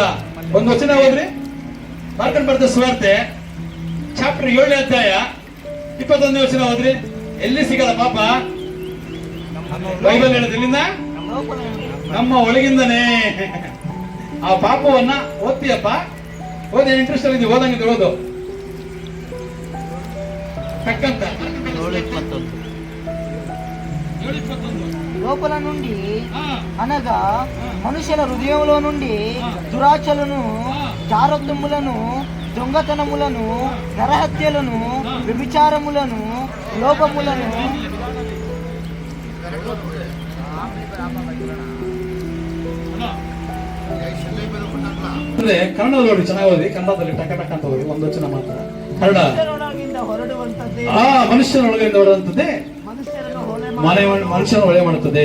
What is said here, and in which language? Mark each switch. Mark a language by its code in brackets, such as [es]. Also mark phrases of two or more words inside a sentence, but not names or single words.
[kn] ಒಂದು ವಚನ ಹೋದ್ರಿ, ಮಾರ್ಕೆಟ್ ಬರ್ತದೆ ಸುವಾರ್ತೆ ಚಾಪ್ಟರ್ 7ನೇ ಅಧ್ಯಾಯ 21ನೇ ವಚನ ಹೋದ್ರಿ, ಎಲ್ಲಿ ಸಿಗಲ್ಲ ಪಾಪ. ಬೈಬಲ್ ಹೇಳೋದು ಎಲ್ಲಿಂದ? ನಮ್ಮ ಒಳಗಿಂದನೇ. ಆ ಪಾಪವನ್ನ ಓದ್ತೀಯಪ್ಪ, ಓದಿ ಇಂಟ್ರೆಸ್ಟ್ ಅಲ್ಲಿ ಓದಂಗಿದ್ರೆ ಓದು ತಕ್ಕಂತ. [te] లోపల నుండి అనగా మనుషుల హృదయంలో నుండి దురాచలను, జారత్వములను, దొంగతనములను, నరహత్యలను, వ్యభిచారములను, లోపములను, [kn] ಕನ್ನಡ ನೋಡಿ ಚೆನ್ನಾಗಿ ಓದಿ. ಕನ್ನಡದಲ್ಲಿ ಟಕ ಟಕ ಅಂತ ಓದಿ. ಒಂದು ವಚನ ಮಾತ್ರ ಕನ್ನಡ. ಹೊರಡುವಂತದ್ದೇ ಮನುಷ್ಯನೊಳಗಿಂದ ಹೊರಡುವಂತದ್ದೇ ಮನುಷ್ಯನ ಒಳ್ಳೆ ಮಾಡುತ್ತದೆ.